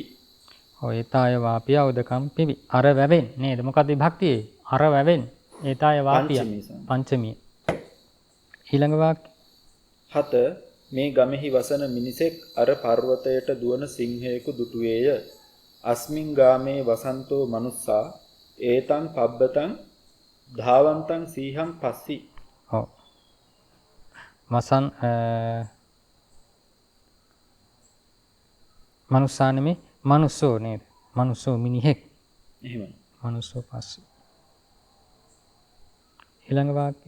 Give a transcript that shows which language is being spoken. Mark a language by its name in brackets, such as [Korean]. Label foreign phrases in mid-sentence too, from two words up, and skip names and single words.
[Sinhala] ඔය [Pali] ඒතාය වාපියා උදකම් පිවි. [Sinhala] අර වැවෙන් නේද? මොකද විභක්තියේ අර වැවෙන් [Pali] ඒතාය වාපියා [Sinhala] පංචමිය. ඊළඟ වාක්‍ය 7 මේ ගමෙහි වසන මිනිසෙක් අර පර්වතයට දුවන සිංහයෙකු දුටුවේය. [Pali] අස්මින් ගාමේ වසන්තෝ මනුස්සා ඒතං පබ්බතං ධාවන්තං සීහං පස්සි. [Sinhala] ඔව්. මනුස්සා නෙමේ මනුස්සෝ නේද? මනුස්සෝ මිනිහෙක්. එහෙමයි. [Pali] මනුස්සෝ පස්සි. [Sinhala] ඊළඟ වාක්‍යය